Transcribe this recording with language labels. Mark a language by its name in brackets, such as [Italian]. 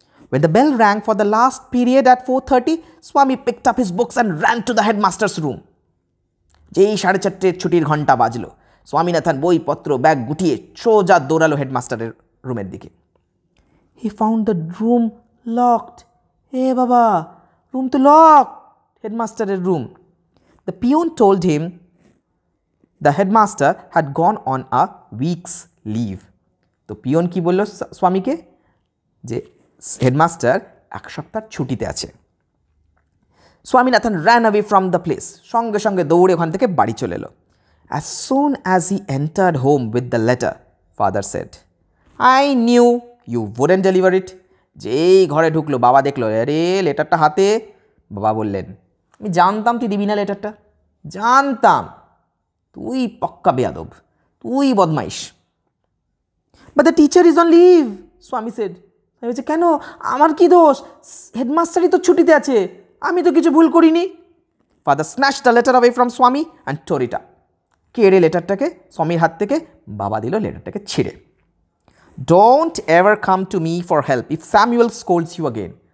[English] When the bell rang for the last period at 4:30, Swami picked up his books and ran to the headmaster's room. [Bangla] যেই 4:30 ছুটির ঘন্টা বাজলো, স্বামীনাথন বইপত্র bag গুটিয়ে সোজা দৌড়ালো হেডমাস্টারের রুমের দিকে। [English] He found the room locked. [Bangla] হে বাবা, রুম তো locked, হেডমাস্টারের room. [English] The peon told him the headmaster had gone on a week's leave. [Bangla] তো পিয়ন কি বলল স্বামীকে? যে হেডমাস্টার 1 সপ্তাহ ছুটিতে আছে। Swaminathan [English] ran away from the place. [Bangla] সঙ্গে সঙ্গে দৌড়ে ওখান থেকে বাড়ি চলে এলো। [English] As soon as he entered home with the letter, father said, I knew you wouldn't deliver it. [Bangla] যেই ঘরে ঢুকলো, বাবা দেখলো, আরে লেটারটা হাতে। বাবা বললেন, আমি জানতাম তুই দিবি না লেটারটা, জানতাম, তুই পক্কা বেয়াদব, তুই বদমাইশ। [English] But the teacher is on leave, Swami said. [Bangla] আমি বলছি, কেন, আমার কি দোষ? হেডমাস্টারই তো ছুটিতে আছে, আমি তো কিছু ভুল করিনি। [English] Father snatched the letter away from Swami and tore it up. [Bangla] কেড়ে লেটারটাকে স্বামীর হাত থেকে বাবা দিল লেটারটাকে ছিঁড়ে। [English] Don't ever come to me for help if Samuel scolds you again.